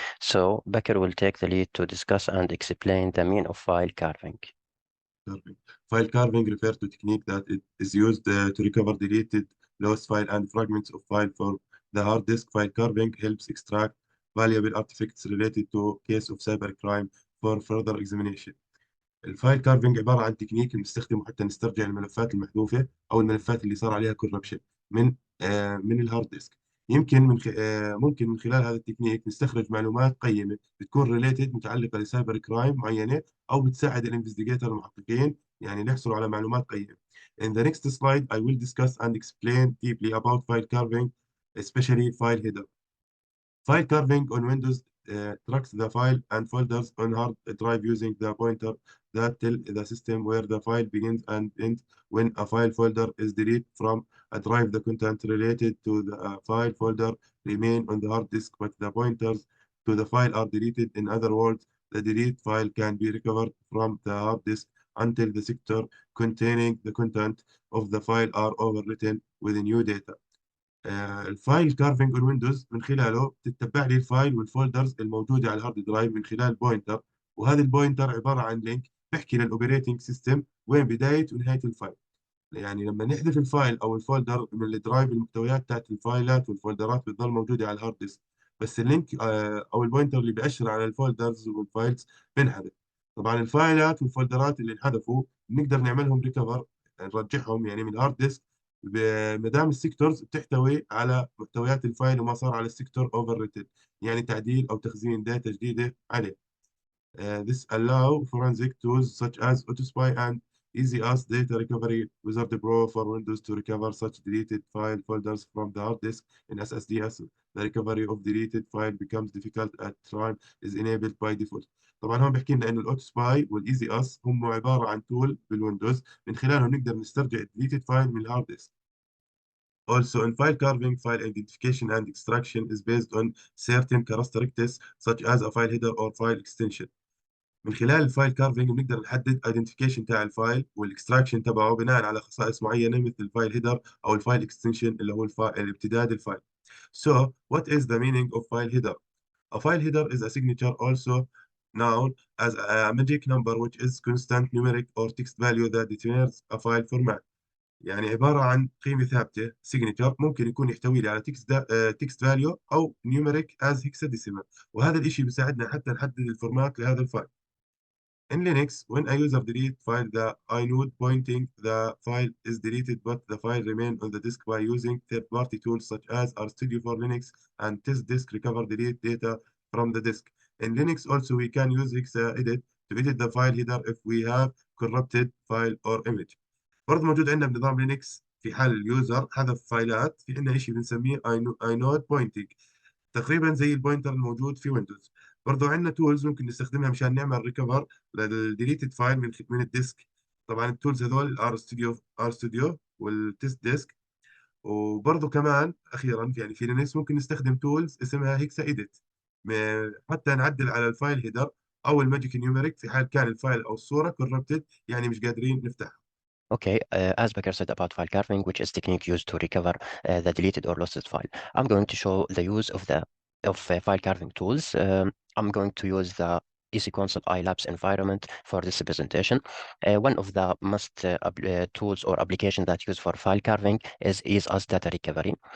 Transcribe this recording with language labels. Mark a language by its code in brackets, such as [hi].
[en] So, Bekir will take the lead to discuss and explain the meaning of file carving. Carving. File carving refers to technique that it is used to recover deleted, lost file and fragments of file for the hard disk. File carving helps extract valuable artifacts related to case of cybercrime for further examination. [ar] الفايل كارفنج عبارة عن تكنيك بنستخدمه حتى نسترجع الملفات المحذوفة أو الملفات اللي صار عليها كوربشن من الهارد ديسك. ممكن من خلال هذا التكنيك نستخرج معلومات قيمة بتكون ريليتد متعلقة لسايبر كرايم معينة أو بتساعد الانفستيجيتور المحققين يعني يحصلوا على معلومات قيمة. [en] In the next slide, I will discuss and explain deeply about file carving, especially file header. File carving on Windows tracks the file and folders on hard drive using the pointer that tell the system where the file begins and ends. When a file folder is deleted from a drive, the content related to the file folder remain on the hard disk, but the pointers to the file are deleted. In other words, the deleted file can be recovered from the hard disk until the sector containing the content of the file are overwritten with new data. [ar] الفايل كارفنج اون ويندوز من خلاله تتبع لي الفايل والفولدرز الموجوده على الهارد درايف من خلال بوينتر، وهذا البوينتر عباره عن لينك بحكي للاوبريتنج سيستم وين بدايه ونهايه الفايل. يعني لما نحذف الفايل او الفولدر من الدرايف، المحتويات بتاعت الفايلات والفولدرات بتضل موجوده على الهارد ديسك، بس اللينك او البوينتر اللي بيأشر على الفولدرز والفايلز بنحذف. طبعا الفايلات والفولدرات اللي انحذفوا بنقدر نعملهم ريكفر، نرجعهم يعني من الهارد ديسك ما دام السيكتورز بتحتوي على محتويات الفايل وما صار على السيكتور اوفر ريتن، يعني تعديل او تخزين داتا جديده عليه. [en] This allow forensic tools such as AutoSpy and EasyUS Data Recovery Wizard Pro for Windows to recover such deleted file folders from the hard disk in SSD. As the recovery of deleted file becomes difficult at time is enabled by default. [ar] طبعا هون بحكي لنا انه الاوتو سباي والايزي اس هم عباره عن تول بالويندوز من خلالهم نقدر نسترجع الديليتد فايل من الهارد ديسك. [en] Also, in file carving, file identification and extraction is based on certain characteristics such as a file header or file extension. [ar] من خلال الفايل كارفينج بنقدر نحدد ايدنتيفيكيشن تاع الفايل والاكستراكشن تبعه بناء على خصائص معينه مثل الفايل هيدر او الفايل اكستنشن اللي هو الامتداد الفايل. [en] So, what is the meaning of file header? A file header is a signature also known as a magic number which is constant numeric or text value that determines a file format. [ar] يعني عبارة عن قيمة ثابتة signature ممكن يكون يحتوي لي على text value أو numeric as hexadecimal، وهذا الإشي بيساعدنا حتى نحدد الفورمات لهذا الفايل. [en] In Linux, when a user delete file, the inode pointing the file is deleted, but the file remain on the disk by using third-party tools such as RStudio for Linux and TestDisk recover delete data from the disk. In Linux also we can use hexaedit to edit the file header if we have corrupted file or image. [ar] برضه موجود عندنا بنظام لينكس في حال اليوزر حذف فايلات، في عندنا شيء بنسميه inode pointing، تقريبا زي البوينتر الموجود في ويندوز. برضه عندنا تولز ممكن نستخدمها مشان نعمل ريكفر للديليتد فايل من الديسك. طبعا التولز هذول ار ستوديو والتست ديسك. وبرضه كمان اخيرا يعني في لينكس ممكن نستخدم تولز اسمها هيكسا ايديت حتى نعدل على الفايل هيدر او الماجيك نيوميريك في حال كان الفايل او الصوره كورربتد، يعني مش قادرين نفتحها. [en] Okay, as Bekir said about file carving, which is technique used to recover the deleted or lost file, I'm going to show the use of file carving tools. I'm going to use the EC Console iLabs environment for this presentation. One of the most tools or applications that use for file carving is EasyUS Data Recovery.